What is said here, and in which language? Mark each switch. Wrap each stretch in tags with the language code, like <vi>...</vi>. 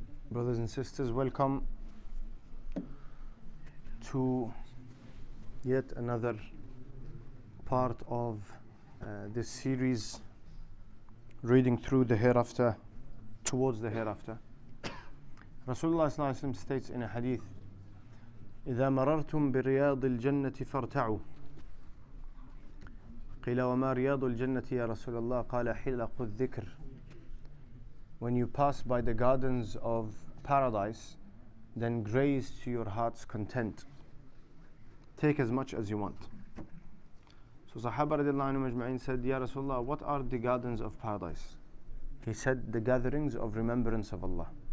<en>Brothers and sisters, welcome to yet another part of this series, reading through the hereafter, towards the hereafter. Rasulullah sallallahu alaihi wasallam states in a hadith,</en> <ar>إذا مررتم برياض الجنة فارتعوا. قيل وما رياض الجنة يا رسول الله؟ قال حلق الذكر.</ar> <en>When you pass by the gardens of paradise, then graze to your heart's content. Take as much as you want. So Sahaba radiallahu anhum ajma'in said, Ya Rasulullah, what are the gardens of paradise? He said, the gatherings of remembrance of Allah.</en>